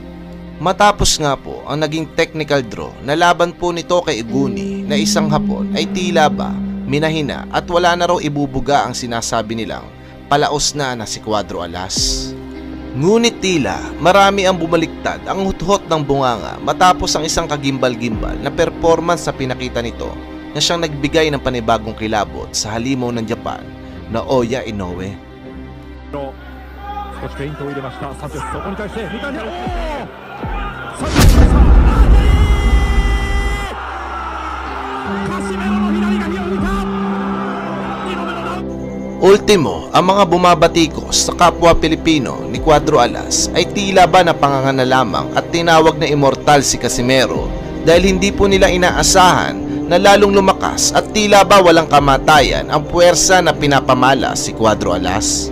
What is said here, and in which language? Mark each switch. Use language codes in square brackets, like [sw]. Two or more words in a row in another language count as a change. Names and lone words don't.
[tl] Matapos nga po ang naging [en] technical draw [tl] na laban po nito kay Iguni na isang Hapon ay tila ba minahina at wala na raw ibubuga ang sinasabi nilang palaos na si Cuadro Alas. Ngunit tila marami ang bumaliktad ang huthot ng bunganga matapos ang isang kagimbal-gimbal na performance na pinakita nito na siyang nagbigay ng panibagong kilabot sa halimaw ng Japan na Oya Inoue. [ja] 少しフェイントを入れました。サンチェス、そこに対して三谷、サンチェス、カシメロの左が火を抜いた。 [tl] Ultimo, ang mga bumabatikos sa kapwa Pilipino ni Cuadro Alas ay tila ba napanganga na lamang at tinawag na immortal si Casimero dahil hindi po nila inaasahan na lalong lumakas at tila ba walang kamatayan ang puwersa na pinapamala si Cuadro Alas.